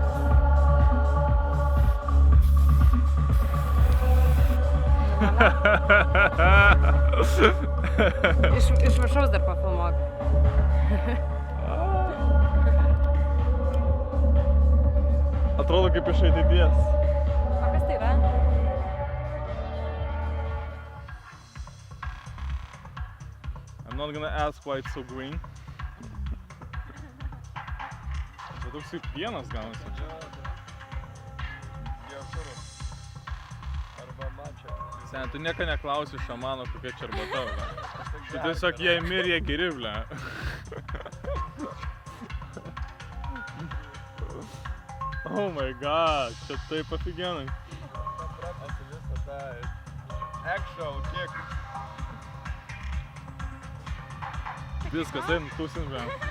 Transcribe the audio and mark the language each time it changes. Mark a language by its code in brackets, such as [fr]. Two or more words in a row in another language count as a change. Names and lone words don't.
[lt] Iš viršaus dar pafilmuok. Atrodo kaip iš ateities. O kas tai yra? [en] I'm not gonna ask why it's so green. [lt] Bet toks kaip pienas gaunasi. Sen, tu nieko neklausi šamano, kokia čia arbata. Tu tiesiog jie mir, jie geri, ble. [en] Oh my god, [lt] čia taip afigenai. Actual kiek. Viskas, taip, tūsim, ble.